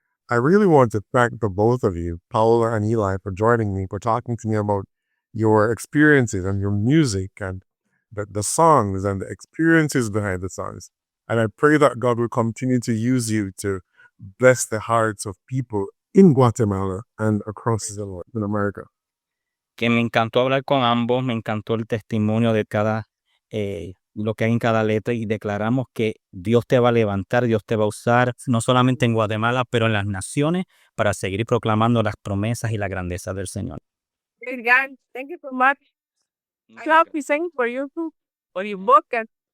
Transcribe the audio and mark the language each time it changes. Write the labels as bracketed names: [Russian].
[English] I really want to thank the both of you, Paola and Eli, for joining me, for talking to me about your experiences and your music and the songs and the experiences behind the songs. And I pray that God will continue to use you to bless the hearts of people in Guatemala and across the world, in America. [Spanish] Que me encantó hablar con ambos, me encantó el testimonio de cada, lo que hay en cada letra y declaramos que Dios te va a levantar, Dios te va a usar, no solamente en Guatemala, pero en las naciones para seguir proclamando las promesas y la grandeza del Señor. [English] Good God, thank you so much. I love to sing for you too, for your podcast.